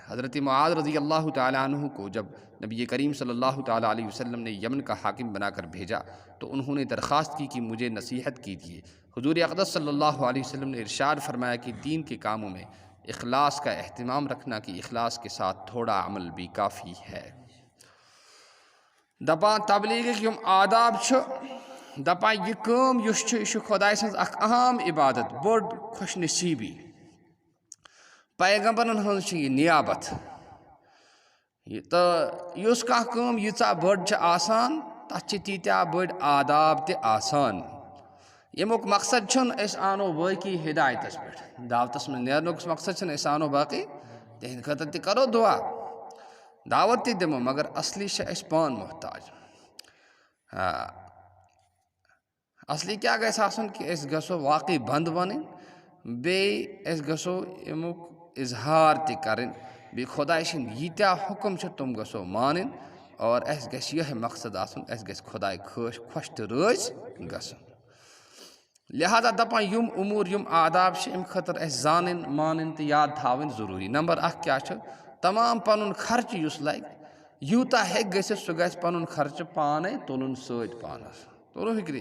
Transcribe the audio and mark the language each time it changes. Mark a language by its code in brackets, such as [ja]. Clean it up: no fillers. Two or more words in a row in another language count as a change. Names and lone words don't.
[ur] حضرت معاذ رضی اللہ تعالیٰ عنہ کو جب نبی کریم صلی اللہ تعالیٰ علیہ وسلم نے یمن کا حاکم بنا کر بھیجا تو انہوں نے درخواست کی کہ مجھے نصیحت کیجیے۔ حضور اقدس صلی اللہ علیہ وسلم نے ارشاد فرمایا کہ دین کے کاموں میں اخلاص کا اہتمام رکھنا کہ اخلاص کے ساتھ تھوڑا عمل بھی کافی ہے۔ [ks] دپان تبلیغ یم آداب دپان یہ کام یہ خدائے سنز اخ اہم عبادت، بڑ خوش نصیبی، پیغمبرن ہنز یہ نیابت، تو اس کام ییژا بڑ آسان تتھ تیتیا بڑ آداب تہ آسان۔ یمیک مقصد چھن اس آنو باقی ہدایتس پہ، دعوتس میں نیرنک مقصد چھن اس آنو باقی، تہند خاطر تہ کرو دعا، دعوت تہ دمو، مگر اصلی اس پان محتاج۔ اصلی کیا گژھِ آسن کہ اس گژھو واقعی بند بنن، بیٚیہِ اس گژھو امیک اظہار تہ کرن، بیٚیہِ خداے سٕنٛدۍ ییٖتیٛاہ حکم چھِ تم گژھو مانن، اور اس گژھِ یہ مقصد آسن اس گژھِ خداے خۄش تہ رٲضۍ گژھن۔ لہذا دپان یم امور یم آداب چھِ امہِ خٲطرٕ اسہِ زانٕنۍ مانٕنۍ تہٕ یاد تھاوٕنۍ ضروٗری۔ نمبر 1 کیا چھُ؟ تمام پنن خرچ یُس لگہِ یوٗتاہ ہیٚکہِ گٔژھِتھ سُہ گژھِ پنن خرچہٕ پانے تُلُن سۭتۍ پانس، توٚرُو فکری؟